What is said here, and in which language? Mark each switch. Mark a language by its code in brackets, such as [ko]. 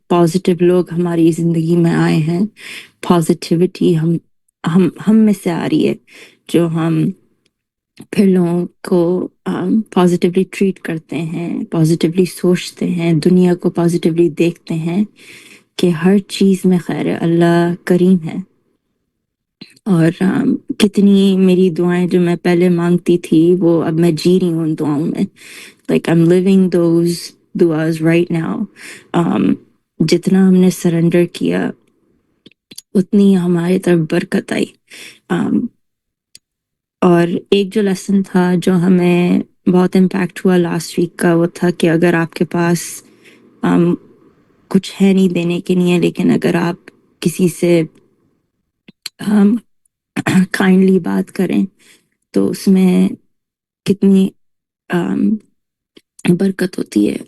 [ur] Positive لوگ ہماری زندگی میں آئے ہیں، پازیٹیوٹی ہم میں سے آ رہی ہے، جو ہم پھر لوگوں کو پازیٹیولی ٹریٹ کرتے ہیں، پازیٹیولی سوچتے ہیں، دنیا کو پازیٹیولی دیکھتے ہیں کہ ہر چیز میں خیر ہے، اللہ کریم ہے. اور کتنی میری دعائیں جو میں پہلے مانگتی تھی وہ اب میں جی رہی ہوں ان دعاؤں میں. [en] Like I'm living those duas right now. [ur] جتنا ہم نے سرنڈر کیا اتنی ہماری طرف برکت آئی. اور ایک جو لیسن تھا جو ہمیں بہت امپیکٹ ہوا لاسٹ ویک کا، وہ تھا کہ اگر آپ کے پاس کچھ ہے نہیں دینے کے لیے، لیکن اگر آپ کسی سے کائنڈلی بات کریں تو اس میں کتنی برکت ہوتی ہے.